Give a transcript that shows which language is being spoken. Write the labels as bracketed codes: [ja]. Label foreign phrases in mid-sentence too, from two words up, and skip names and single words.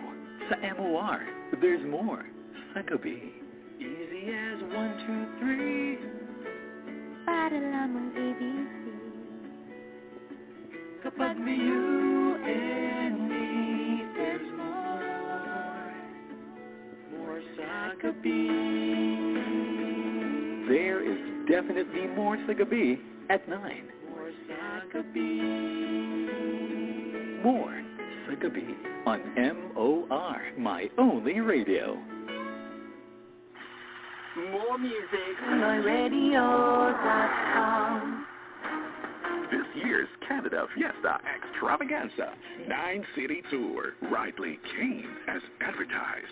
[en] Sa MOR, there's more. [tl] Sa gabi, [en] easy as 1, 2, 3. [tl] Para lamang ABC. Kapag may [en] you and me, there's more. [tl] More sa gabi. [en] There is definitely more [tl] sa gabi [en] at 9. More [tl] sa gabi [en] on MOR, my only radio. More music on radio.com. This year's Canada Fiesta Extravaganza 9-City Tour, rightly keen as advertised.